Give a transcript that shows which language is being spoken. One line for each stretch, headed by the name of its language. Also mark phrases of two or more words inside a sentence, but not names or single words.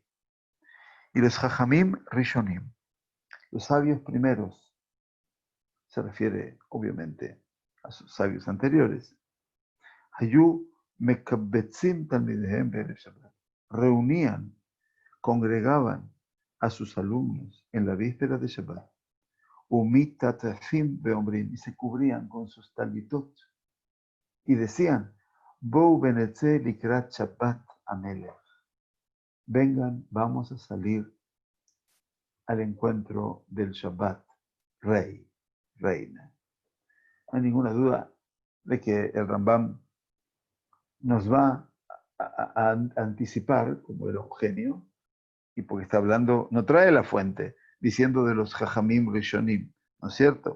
Spanish: Y los
Hebrew: חכמים ראשונים,
Spanish: los sabios primeros, se refiere obviamente a sus sabios anteriores,
Hebrew: היו מקבצים תלמידיהם בערב שבת,
Spanish: reunían, congregaban a sus alumnos en la víspera de Shabbat,
Hebrew: ומתעטפים ואומרים,
Spanish: y se cubrían con sus talitot, y decían,
Hebrew: בואו ונצא לקראת שבת המלך.
Spanish: Vengan, vamos a salir al encuentro del Shabbat, rey, reina. No hay ninguna duda de que el Rambam nos va a anticipar, como era un genio, y porque está hablando, no trae la fuente, diciendo de los
Hebrew: חכמים ראשונים,
Spanish: ¿no es cierto?